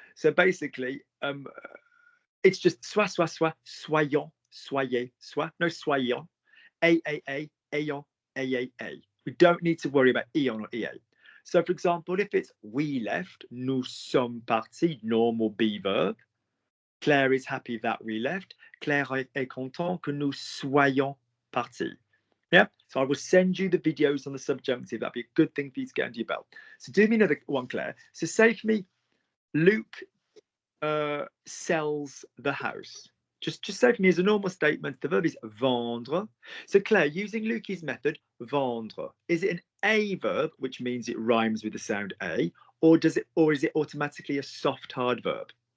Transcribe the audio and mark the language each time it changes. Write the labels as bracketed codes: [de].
[en] So basically, it's just soit, soyons, soyez, soit, no, soyons, a, ayons, a. We don't need to worry about eon or ea. So, for example, if it's we left, [fr] nous sommes partis, [en] normal be verb. Claire is happy that we left. [fr] Claire est content que nous soyons partis. [en] Yeah, so I will send you the videos on the subjunctive. That'd be a good thing for you to get under your belt. So do me another one, Claire. So say for me, Luke sells the house. Just say for me as a normal statement, the verb is vendre. So Claire, using Luke's method, vendre, is it an A verb, which means it rhymes with the sound A, or is it automatically a soft hard verb?